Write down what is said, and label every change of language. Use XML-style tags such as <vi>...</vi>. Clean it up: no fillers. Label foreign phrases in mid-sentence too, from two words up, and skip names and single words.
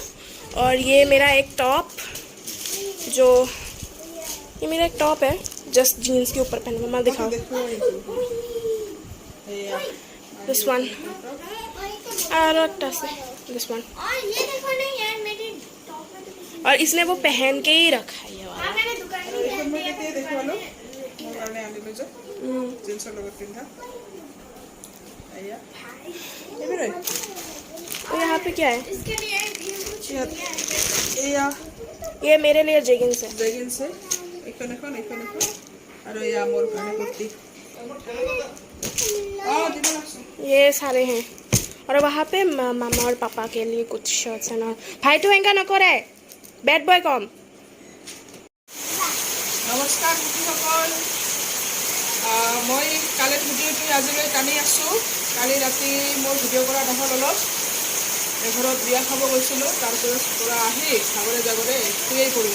<hi>और ये मेरा एक टॉप, जो ये मेरा एक टॉप है जस्ट जीन्स के ऊपर पहना। मम्मा दिखाओ।</hi> <en>this one</en> <hi>और</hi> <en>this one.</en> <hi>और ये देखो नहीं यार मेरी टॉप में तो और इसने वो पहन के ही रखा है ये वाला। मैंने दुकान</hi> <as>এইখন মই কেতিয়া দেখুৱালো মোৰ কাৰণে আনিলো যে জিন্সৰ লগত পিন্ধা এয়া এইবাৰে।</as> <hi>और यहाँ पे क्या है? इसके लिए</hi> <as>এয়া</as> <hi>ये मेरे लिए जेगिंग्स है।</hi> <as>জেগিন্স এইখন আৰু এয়া মোৰ কাৰণে কুৰ্তি। দিব লাগছে।</as> <hi>ये सारे हैं। और वहाँ पे मामा और पापा के लिए कुछ शर्ट्स है ना।</hi> <mr>भाई तू एंका नको रे,</mr> <en>bad boy</en> <mr>कम।</mr> <as>নমস্কাৰ শিশুসকল, মই কালিৰ ভিডিঅ'টো আজিলৈ টানি আছোঁ। কালি ৰাতি মোৰ ভিডিঅ' কৰা নহ'ল, অলপ এঘৰত বিয়া খাব গৈছিলোঁ। তাৰপিছত পৰা আহি ভাগৰে জাগৰে শুয়েই পৰিলোঁ।</as>